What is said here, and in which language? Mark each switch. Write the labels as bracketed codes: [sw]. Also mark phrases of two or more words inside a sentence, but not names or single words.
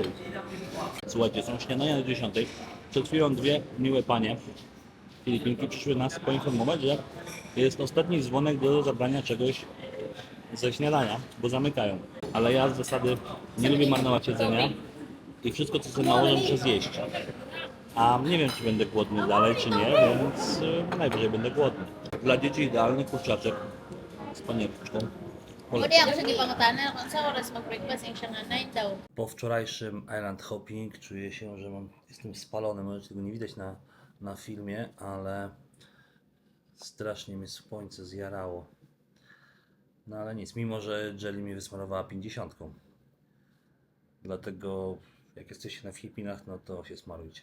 [pl] Słuchajcie, są śniadania do 10. Przed chwilą dwie miłe panie Filipinki przyszły nas poinformować, że jest ostatni dzwonek do zabrania czegoś ze śniadania, bo zamykają. Ale ja z zasady nie lubię marnować jedzenia i wszystko co sobie nałożę muszę zjeść. A nie wiem czy będę głodny dalej czy nie, więc najwyżej będę głodny. Dla dzieci idealny kurczaczek z panierką. [tl] Hindi ako sige pangutanan kung sa oras mag-breakfast yung siya nga 9 daw. [pl] Po wczorajszym [en] island hopping [pl] czuję się, że jestem spalony, może tego nie widać na filmie, ale strasznie mnie słońce zjarało. No ale nic, mimo że Jelly mi wysmarowała 50. Dlatego jak jesteście na Filipinach, no to się smarujcie.